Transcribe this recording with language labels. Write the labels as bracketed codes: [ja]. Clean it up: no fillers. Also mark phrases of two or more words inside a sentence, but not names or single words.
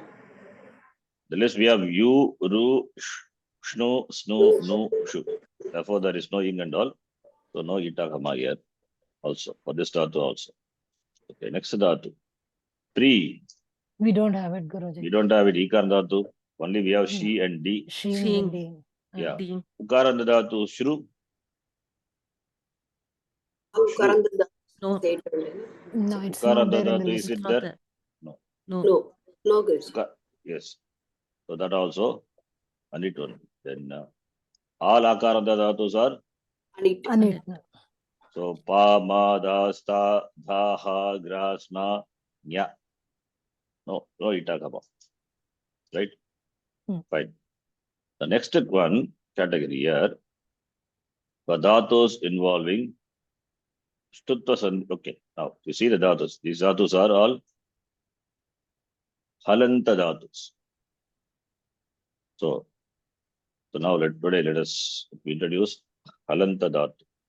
[en] The list we have [sa] U, Ru, Shnu, Snu, Nu, Shu. [en] Therefore, there is no ing and all. So, no Itakama here also. For this Dhatu also. Okay, next Dhatu. Pri. We don't have it, We Guruji. don't have it. [sa] Ikan Dhatu. [en] Only we have She and D. Seeing Seeing. and being. Yeah. Being. [sa] Ukaranda Dhatu. Shru. [en] Ukaranda No. state only. No, it's not Ukaranda there in the Dhatu, list. is it Not there? there. No. No. No. No, Guruji. Yes. So, that also anit only. Then all [sa] Akaranda Dhatus [en] are. Anit. Anit. So, [sa] Pa, Ma, Da, Sta, Dha, Ha, Gra, Sna, Nya. [en] No Itakama. right? Hmm. Fine. The next one category here, for dhatus involving okay, now you see the dhatus. These dhatus are all [sa] halanta dhatus. [en] So now let us introduce [sa] halanta dhatu.